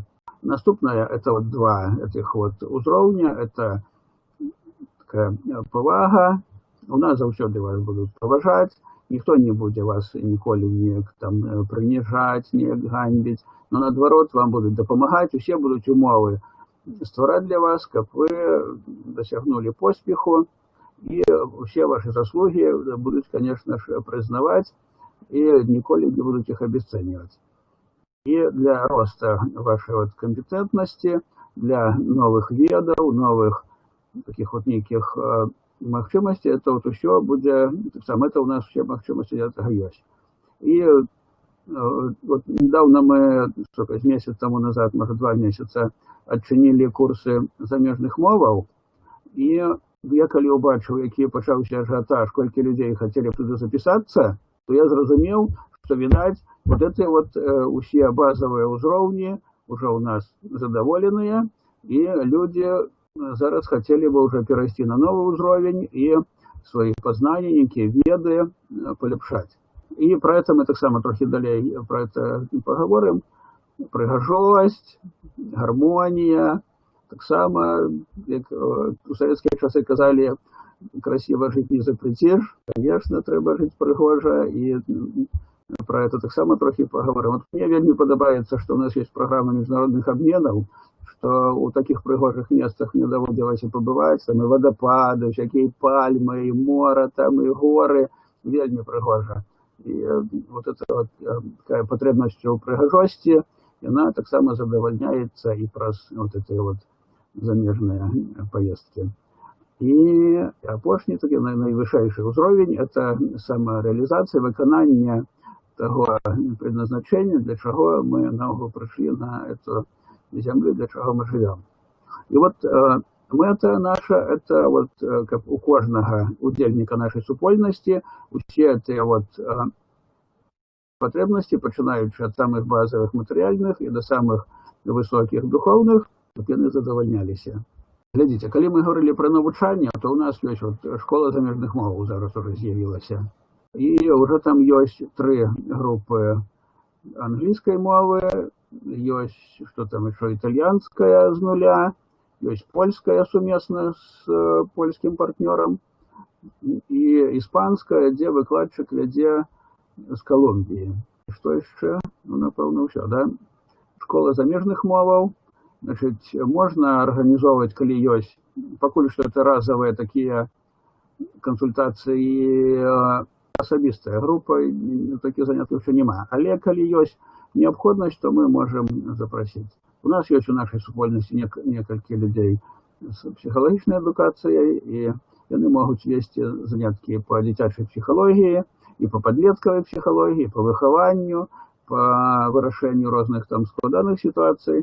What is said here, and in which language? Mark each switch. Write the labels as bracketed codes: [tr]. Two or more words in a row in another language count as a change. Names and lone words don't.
[ru] Наступное – это вот два этих вот узроўня, это такая повага. У нас заўсёды вас будут поважать, никто не будет вас ніколі не там принижать, не ганьбить, но наоборот вам будут допомагать, все будут [be] умовы ствараць [ru] для вас, как вы досягнули поспеху, и все ваши заслуги будут, конечно же, признавать и ніколі не будут их обесценивать. И для роста вашей вот компетентности, для новых ведаў, новых таких вот неких магчымасцей, это вот все будет, это у нас все магчымасці этого есть. И вот недавно мы, сколько, месяц тому назад, может 2 месяца, [be] адчынілі курсы замежных моваў, и я калі убачыў, які пачаўся ажыятаж, колькі [ru] людей хотели туды записаться, то [be] я зразумеў, [ru] что, видать, вот эти вот усе базовые узроўні уже у нас задоволенные, и люди зараз хотели бы уже перейти на новый уровень и свои познания, некие веды полепшать. И про это мы [be] так само трохи далей [ru] про это поговорим. [be] Прыгажосць, гармонія, так само, як у советские часы казали, [ru] красиво жить не запретишь. Конечно, треба жить пригожа, и про это [be] так само трохи [ru] поговорим. [be] Вот мне вельмі падабаецца, [ru] что у нас есть программа международных обменов, что у таких пригожих местах мне доводилось побывать, там и водопады, всякие пальмы, и море, там и горы, [be] вельмі пригожа. [ru] И вот эта вот такая потребность у пригожости, она [be] так само [ru] задовольняется и про вот эти вот замежные поездки. [be] И апошні таки найвышэйшы ўзровень — [ru] это самореализация, выканание того предназначения, для чего мы наогул пришли на эту землю, для чего мы живем. И вот это наша, это вот как у кожного удельника нашей супольности, все эти вот потребности, пачынаючы от самых базовых материальных и до самых высоких духовных, чтобы они задовольнялись. Глядите, когда мы говорили про навучание, то у нас есть вот школа [be] замежных мов зараз уже з'явилася. [ru] И уже там есть 3 группы английской мовы, есть что там еще итальянская с нуля, есть польская совместно с польским партнером, и испанская, где [be] выкладчик вядзе з [ru] Колумбии. Что еще? Ну, напевно, все, [be] да? Школа замежных моваў. [ru] Значит, можно организовывать, коли есть, покуль что это разовые такие консультации, особистая группа, таких занятий еще нема. Але коли есть необходимость, то мы можем запросить. У нас есть у нашей супольности несколько людей с психологической эдукацией, и они могут вести занятки по детячей психологии, и по подростковой психологии, и по выхованию, по вырашению разных там складанных ситуаций.